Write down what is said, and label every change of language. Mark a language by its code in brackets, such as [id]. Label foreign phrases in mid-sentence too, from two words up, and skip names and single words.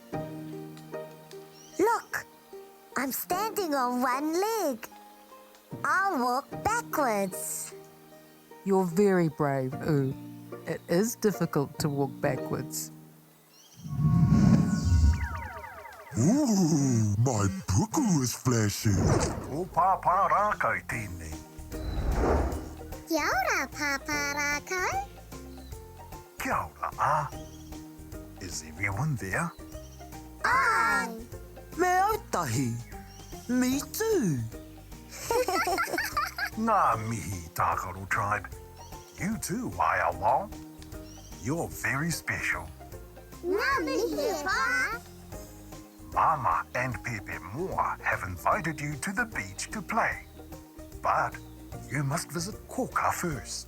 [en] Look, I'm standing on one leg. I'll walk backwards. You're very brave, ooh. It is difficult to walk backwards. Ooh, my puku is flashing. [mi] O Pāpā Rākau tēnei. Kia ora, Pāpā Rākau. Kia ora, [en] Is everyone there? Ai. [mi] Me ētahi. [en] Me too. [mi] Ngā mihi, Tākaro Tribe. [en] You too, Wao. You're very special. [mi] Ngā mihi, Pa. [en] Māmā and Pāpā Moa have invited you to the beach to play. But you must visit Kōkā first.